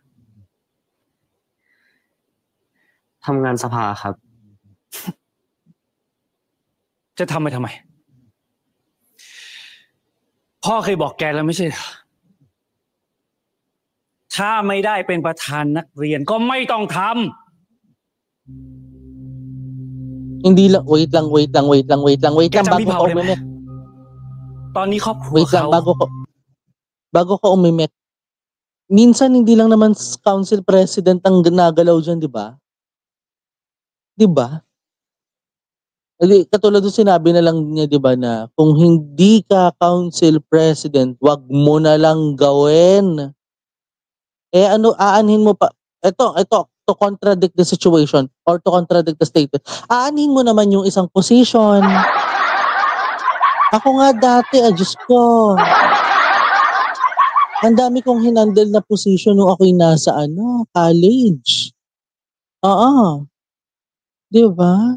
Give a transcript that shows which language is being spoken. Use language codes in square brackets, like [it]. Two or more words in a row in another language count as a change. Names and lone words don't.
[th] ทำงานสภาครับ จะทำไปทำไม พ่อเคยบอกแกแล้วไม่ใช่เหรอถ้าไม่ได้เป็นประธานนักเรียนก็ไม่ต้องทำ [tl] Hindi lang, wait lang bago ka umimik. [th] ตอนนี้ครอบครัว [tl] Wait lang [th] เขา [tl] bago ka umimik. Minsan hindi lang naman [en] council president [tl] ang ginagalaw dyan, di ba? Di ba? Katulad ng sinabi na lang niya, di ba, na kung hindi ka [en] council president, [tl] wag mo na lang gawin. Eh ano, aanhin mo pa, ito, [en] to contradict the situation or to contradict the statement, [tl] aanhin mo naman yung isang position. Ako nga dati, Diyos ko. Ang dami kong hinandle na position nung ako'y nasa college. Oo. Di ba?